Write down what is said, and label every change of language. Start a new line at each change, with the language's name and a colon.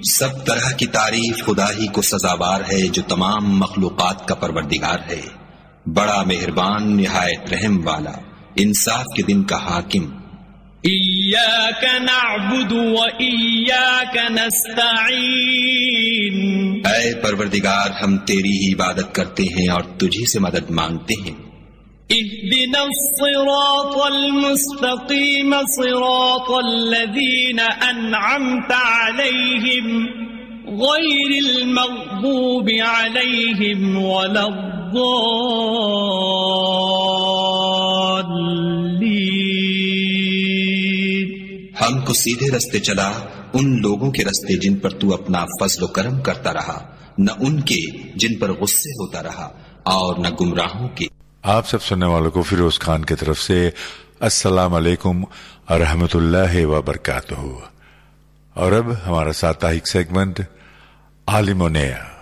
Urdu: سب طرح کی تعریف خدا ہی کو سزاوار ہے جو تمام مخلوقات کا پروردگار ہے، بڑا مہربان، نہایت رحم والا، انصاف کے دن کا حاکم۔
Arabic: ایاک نعبد و ایاک نستعین،
Urdu: اے پروردگار، ہم تیری ہی عبادت کرتے ہیں اور تجھی سے مدد مانگتے ہیں۔
Arabic: اهدنا الصراط المستقيم صراط الذين انعمت عليهم غير المغضوب عليهم ولا الضالين۔
Urdu: ہم کو سیدھے رستے چلا ان لوگوں کے رستے جن پر تو اپنا فضل و کرم کرتا رہا، نہ ان کے جن پر غصے ہوتا رہا، اور نہ گمراہوں کے۔ آپ سب سننے والوں کو فیروز خان کی طرف سے السلام علیکم اور رحمۃ اللہ وبرکاتہ۔ اور اب ہمارا ساپتاہک سیگمنٹ عالمونیہ۔